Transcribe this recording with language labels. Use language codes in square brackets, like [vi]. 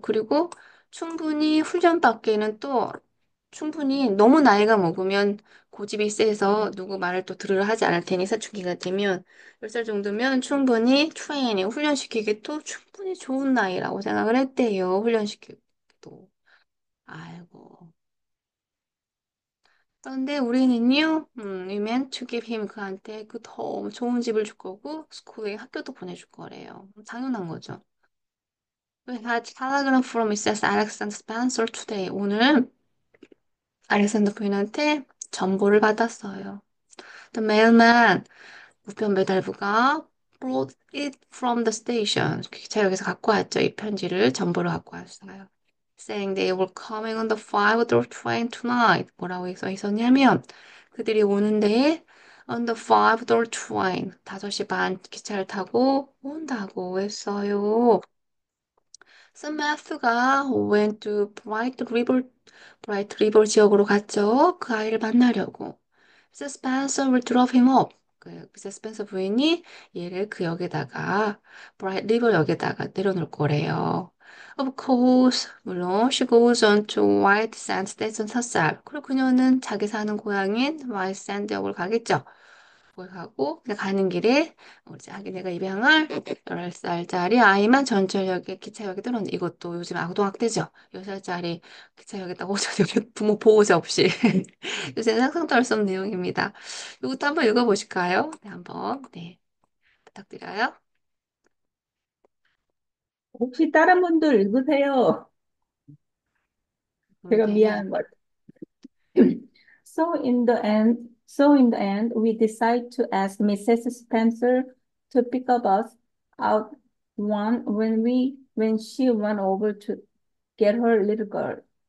[ko] 그리고 충분히 훈련받기에는 또 충분히 너무 나이가 먹으면 고집이 세서 누구 말을 또 들으려 하지 않을 테니 사춘기가 되면 10살 정도면 충분히 트레이닝, 훈련시키기도 충분히 좋은 나이라고 생각을 했대요. 훈련시키기도. 아이고. 그런데 우리는요, [en] we meant to give him [ko] 그한테 그 더 좋은 집을 줄 거고, 스쿨에 학교도 보내줄 거래요. 당연한 거죠. [en] We had telegram from Mrs. Alexander Spencer today. [ko] 오늘 알렉산더 부인한테 전보를 받았어요. [en] The mailman, [ko] 우편 배달부가 [en] brought it from the station. [ko] 기차역에서 갖고 왔죠. 이 편지를 전보를 갖고 왔어요. [en] Saying they were coming on the 5-door train tonight. [ko] 뭐라고 써 있었냐면 그들이 오는데 [en] on the 5-door train [ko] 5시 반 기차를 타고 온다고 했어요. [en] So Matthew가 went to Bright River [ko] 지역으로 갔죠. 그 아이를 만나려고. Mrs. [en] Spencer will drop him off. [ko] 미세스 스펜서 부인이 얘를 그 역에다가 브라이트 리버 역에다가 내려놓을 거래요. [en] Of course, [ko] 물론 [en] she goes on to White Sands Station 샀살. [ko] 그리고 그녀는 자기 사는 고향인 White Sands 역을 가겠죠. 거기 가고 그냥 가는 길에 우리 자기네가 입양할 10살짜리 아이만 전철역에 기차역에 들었는데 이것도 요즘 아동학대죠. 10살짜리 기차역에다가 오전 부모 보호자 없이 요새 상상도 할 수 없는 내용입니다. 이것도 한번 읽어보실까요? 네, 한번 네 부탁드려요. 혹시 다른 분들 읽으세요? 제가 네. 미안한 것 [en] So in the end, we decide to ask Mrs. Spencer to pick up us out when she went over to get her little girl.